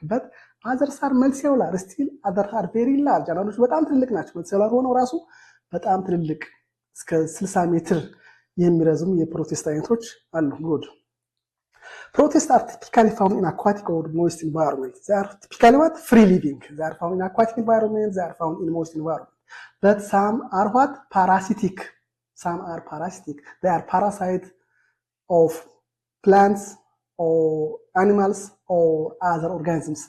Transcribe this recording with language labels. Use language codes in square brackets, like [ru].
[en] But others are multicellular, still others are very large. [am] አንዳንዶቹ በጣም ትልልቅ ናቸው። መልቲሴሉላር ሆነው ራሱ በጣም ትልልቅ እስከ 60 ሜትር የሚረዝሙ የፕሮቲስታ አይነቶች አሉ። ጉድ [en] Protists are typically found in aquatic or moist environments. They are typically what? Free living. They are found in aquatic environments, they are found in moist environments. But some are what? Parasitic. Some are parasitic. They are parasites of plants or animals or other organisms.